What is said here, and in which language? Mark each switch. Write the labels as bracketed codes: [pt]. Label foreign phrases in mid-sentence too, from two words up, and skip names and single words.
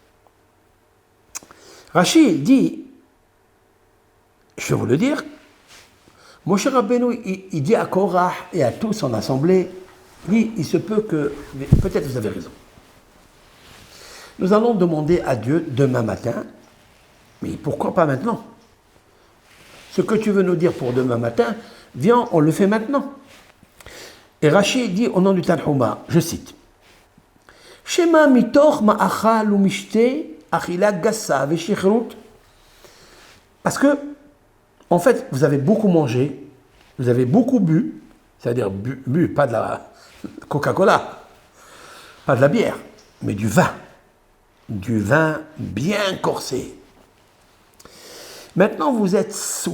[fr] Rachid dit, je vais vous le dire, mon cher Rabbeinu, il dit à Korah et à toute son assemblée, il se peut que, peut-être vous avez raison. Nous allons demander à Dieu demain matin, mais pourquoi pas maintenant? Ce que tu veux nous dire pour demain matin, viens, on le fait maintenant. Et Rachid dit au nom du Tanhuma, je cite, [he] שמא מתוך מאכל ומשתה אכילה גסה ושכרות. [fr] Parce que, en fait, vous avez beaucoup mangé, vous avez beaucoup bu, c'est-à-dire bu pas de la Coca-Cola, pas de la bière, mais du vin bien corsé. Maintenant, vous êtes saoul.